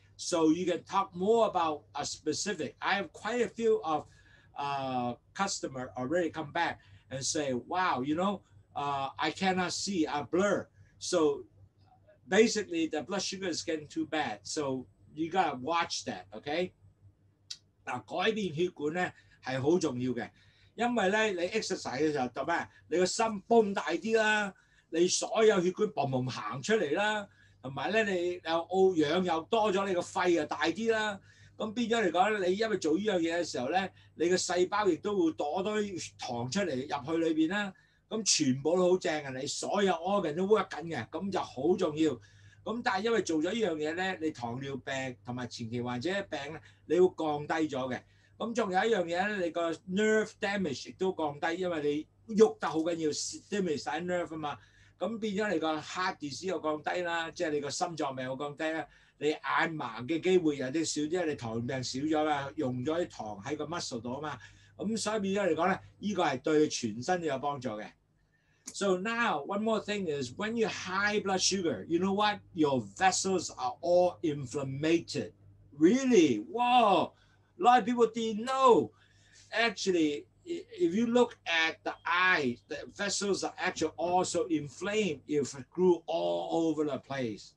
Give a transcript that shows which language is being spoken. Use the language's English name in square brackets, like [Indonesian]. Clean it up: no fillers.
[English] So you can talk more about a specific. I have quite a few of customer already come back and say, wow, I cannot see, I blur. So basically the blood sugar is getting too bad. So you gotta watch that, okay? [Cantonese] 嗱，改變血管咧係好重要嘅，因為咧你 exercise 嘅時候就咩？你個心泵大啲啦，你所有血管嘣嘣行出嚟啦，同埋咧你氧又多咗，你個肺又大啲啦。咁變咗嚟講咧，你因為做呢樣嘢嘅時候咧，你個細胞亦都會躲多啲糖出嚟入去裏邊啦。咁全部都好正嘅，你所有 organ 都 work 緊嘅，咁就好重要。咁但係因為做咗呢樣嘢咧，你糖尿病同埋前期患者病咧，你會降低咗嘅。咁仲有一樣嘢咧，你個 nerve damage 亦都降低，因為你喐得好緊要 stimulate 晒 nerve 啊嘛。咁變咗你個 heart disease 又降低啦，即係你個心臟病又降低啦。你眼盲嘅機會有啲少，因為你糖尿病少咗啦，用咗啲糖喺個 muscle 度啊嘛。咁所以變咗嚟講咧，呢個係對你全身都有幫助嘅。 [English] So now, one more thing is when you high blood sugar, you know what? Your vessels are all inflamed. Really? Whoa! A lot of people didn't know. Actually, if you look at the eye, the vessels are actually also inflamed if it grew all over the place.